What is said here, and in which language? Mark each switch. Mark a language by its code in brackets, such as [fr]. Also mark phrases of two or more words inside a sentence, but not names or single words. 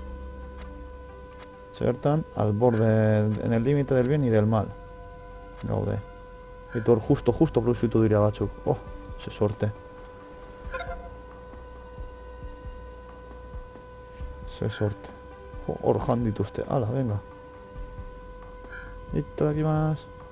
[eu] Zertan, [es] al borde, en el límite del bien y del mal. [eu] Gaude. Eta hor justo produzitu dira batzuk. Oh, ze sorte. Ze sorte. Hor jan dituzte, ala, venga. Itadakimasu.